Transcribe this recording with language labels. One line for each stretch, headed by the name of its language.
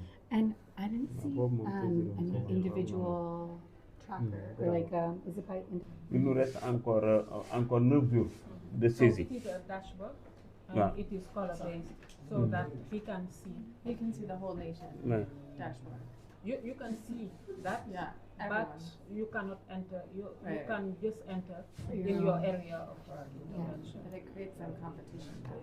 English: And I didn't see an individual tracker or like is it by
French: Il nous reste encore 9 jours de saisie.
English: So it is a dashboard and it is color based so that he can see the whole nation dashboard. You can see that, but you cannot enter. You can just enter in your area of intervention. But it creates some competition.